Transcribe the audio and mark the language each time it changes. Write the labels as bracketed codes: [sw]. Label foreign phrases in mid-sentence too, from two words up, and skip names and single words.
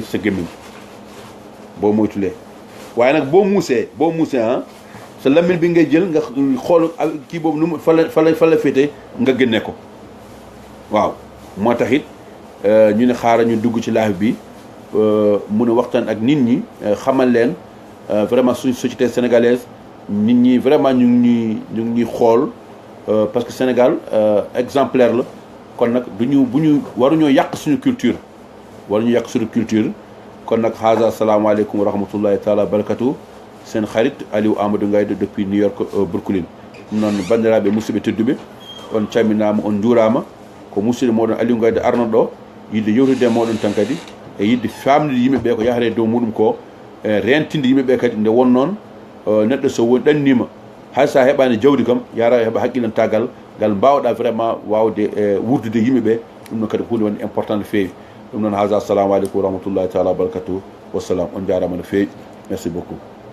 [wo] ci sa gémmiñ boo moytulee waaye nag boo muusee sa lamine bi ngay jël nga xool kii boobu nu mu fa la féete nga génne ko waaw moo tax it ñu ne xaaral ñu dugg ci live bi mun a waxtaan ak nit ñi xamal leen vraiment suñ [fr] société sénégalaise [wo] nit ñi vraiment ñu ngi ñuy xool [fr] parce que [wo] Sénégal exemplaire la kon nag waruñoo yàq suñu culture kon nag xaasa [ar] السلام عليكم و رحمة الله تعالى و بركاته [wo] seen xarit [ff] Aliou Amadou Ngaye depuis New York Brooklyn noon bandiraɓe musidɓe tedduɓe on calminama on juurama ko musidɗo moɗon Aliou Ngaye arno ɗo yidde yewtude e moɗon tan kadi e yidde famnude yimɓeɓe ko yahata e dow muɗum ko rentinde yimɓeɓe kadi nde won noon neɗɗo so woni ɗannima hay sa heɓani jawdi kam yara heɓa haqqilantagal ngal mbawɗa vraiment wawde wurdude yimɓeɓe ɗum noon kadi hunde wonde important no feewi ɗum noon haasa [ar] السلام عليكم و رحمة الله تعالى و بركاته والسلام [ff] on jarama no feewi [fr] merci beaucoup